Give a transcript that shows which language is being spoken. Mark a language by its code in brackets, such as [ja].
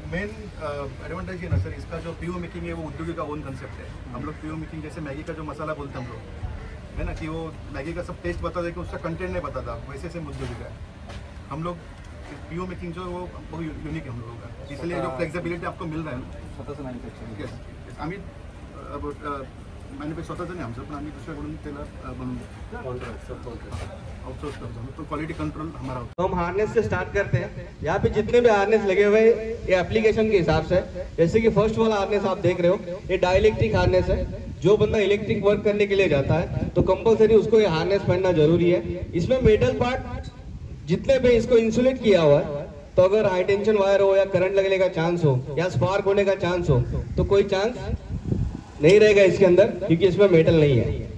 [hi] Main advantage है ना sir, इसका जो पीओ मेकिंग है वो उद्योगी का ओन कंसेप्ट है। हम लोग पीओ मेकिंग जैसे मैगी का जो मसाला बोलते हैं हम लोग, है ना, कि वो मैगी का सब टेस्ट बताता है कि उसका कंटेंट नहीं बताता, वैसे सेम उद्योगी का है। हम लोग पीओ मेकिंग जो वो बहुत यूनिक है हम लोगों का, इसलिए जो फ्लेक्सिबिलिटी आपको मिल रहा है ना [mr] स्वतःचं मॅन्युफॅक्चरिंग आम्ही मॅन्युफॅक्चर स्वतःचं नाही आमचं, पण आम्ही दुसऱ्याकडून त्याला बनवून आउटसोर्स करतो, [hi] तो क्वालिटी कंट्रोल हमारा होता है। तो हम हार्नेस से स्टार्ट करते हैं। यहाँ पे जितने भी हार्नेस लगे हुए हैं ये एप्लीकेशन के हिसाब से, जैसे कि फर्स्ट वाला हार्नेस आप देख रहे हो, ये डाइलेक्ट्रिक हार्नेस है। जो बंदा इलेक्ट्रिक वर्क करने के लिए जाता है तो कंपलसरी उसको ये हार्नेस पहनना जरूरी है। इसमें मेटल पार्ट जितने भी इसको इंसुलेट किया हुआ है, तो अगर हाई टेंशन वायर हो या करंट लगने का चांस हो या स्पार्क होने का चांस हो तो कोई चांस नहीं रहेगा इसके अंदर, क्योंकि इसमें मेटल नहीं है।